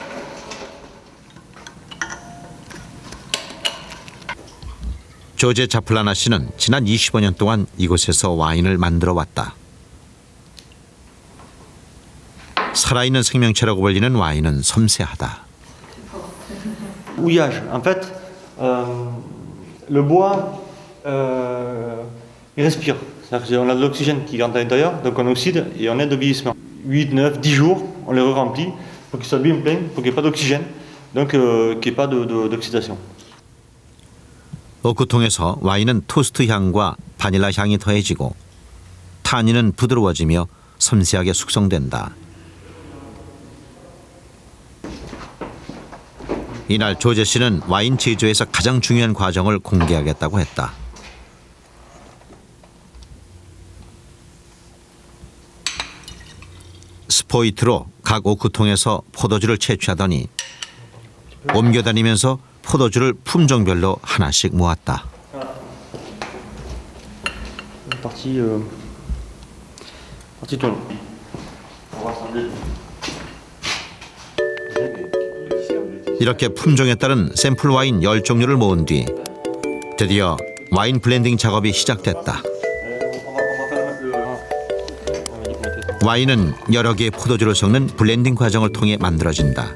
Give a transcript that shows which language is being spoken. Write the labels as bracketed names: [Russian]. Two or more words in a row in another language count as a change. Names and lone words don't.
[Korean] 조제 자플라나 씨는 지난 25년 동안 이곳에서 와인을 만들어 왔다. 살아있는 생명체라고 불리는 와인은 섬세하다. [French] Houillage. En fait, le bois, il respire. C'est-à-dire qu'on a de l'oxygène qui rentre à l'intérieur, donc on oxyde et on aide au vieillissement. 8, 9, 10 jours, on les re-remplit pour qu'ils soient bien pleins, pour qu'il n'y ait pas d'oxygène, donc qu'il n'y ait pas d'oxydation. [Korean] 오크통에서 와인은 토스트 향과 바닐라 향이 더해지고 탄닌은 부드러워지며 섬세하게 숙성된다. 이날 조제 씨는 와인 제조에서 가장 중요한 과정을 공개하겠다고 했다. 스포이트로 각 오크통에서 포도주를 채취하더니 옮겨다니면서 포도주를 품종별로 하나씩 모았다. [French] Partie tourne. [Korean] 이렇게 품종에 따른 샘플 와인 10종류를 모은 뒤 드디어 와인 블렌딩 작업이 시작됐다. 와인은 여러 개의 포도주를 섞는 블렌딩 과정을 통해 만들어진다.